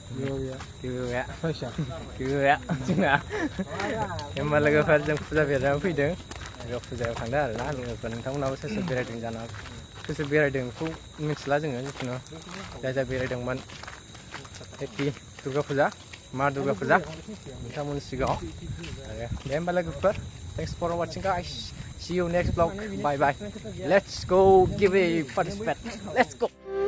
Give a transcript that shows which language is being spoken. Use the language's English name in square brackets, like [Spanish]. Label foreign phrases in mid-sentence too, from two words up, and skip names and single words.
[Bodo] गैया जोंना होमबा लोगोफोर जों फुजा बेरायनायाव फैदों फुजायाव थांदों आरोना लोगोफोर नोंथांमोनाबो सोर सोर बेरायदों जानो सोर सोर बेरायदों बेखौ मिथिला जोङो जिखुनु जाय जाय बेरायदोंमोन हेपि दुर्गा फुजा मा दुर्गा फुजा नोंथांमोननि सिगाङाव आरो दे होमबा लोगोफोर [English] thanks for watching guys see you next vlog bye bye let's go give a participate let's go